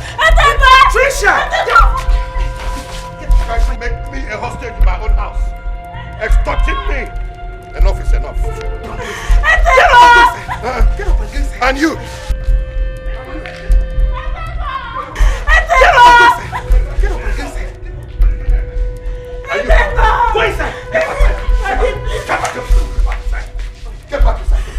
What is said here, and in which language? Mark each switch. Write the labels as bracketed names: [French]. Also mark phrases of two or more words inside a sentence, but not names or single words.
[English] Trisha! Trying to make me a hostage in my own house. Extorting me. Enough is enough. Get up! And you! Get up! Are you? Go inside! Get back inside! Get back inside!